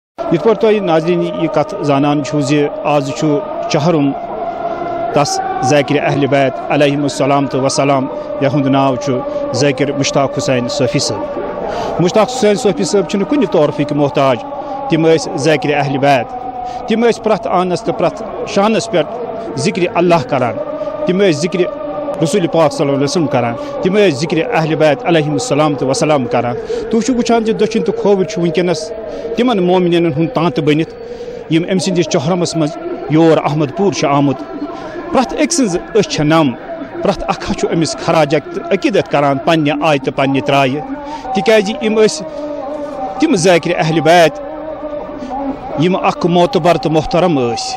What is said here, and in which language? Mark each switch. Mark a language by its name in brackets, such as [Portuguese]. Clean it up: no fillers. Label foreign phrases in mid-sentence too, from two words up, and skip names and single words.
[Kashmiri] یِتھ پٲٹھۍ تۄہہِ ناظریٖن یہِ کَتھ زانان چھُو زِ آز چھُ چہرُم تس ذاکر اہل بیت [Arabic] علیہم السلام [Kashmiri] تو وسلام یہُنٛد ناو چھُ ذاکر مشتاق حسین صوفی صٲب. مشتاق حسین صوفی صٲب چھِنہٕ کُنہِ طورفٕکۍ محتاج. تِم ٲسۍ ذاکر اہل بیت. تِم ٲسۍ پرٛٮ۪تھ آنس تہٕ پرٛٮ۪تھ شانس پٮ۪ٹھ ذِکرِ اللہ کران. تِم ٲسۍ ذِکرِ رسول پاک [Arabic] صلی اللہ علیہ وسلم [Kashmiri] کران. تِم ٲسۍ ذِکرِ اہل بیت [Arabic] علیہم السلام [Kashmiri] تو وسلام کران. تُہۍ چھِو وٕچھان زِ دٔچھِنۍ تہٕ کھووُر چھُ وٕنکیٚنس تِمن مومنیٖنن ہُنٛد تانٛتہٕ بٔنِتھ یِم أمۍ سٕنٛدِس چہرمس منٛز یور احمد پوٗر چھُ آمُت. پرٛٮ۪تھ أکۍ سٕنٛز أچھ چھےٚ نم. پرٛٮ۪تھ اکھ چھُ أمِس خراجت تہٕ عقیٖدت کران پننہِ آیہِ تہٕ پننہِ ترایہِ. تِکیازِ یِم ٲسۍ تِم ذاکر اہل بیت یِم اکھ معتبر تہٕ محترم ٲسۍ.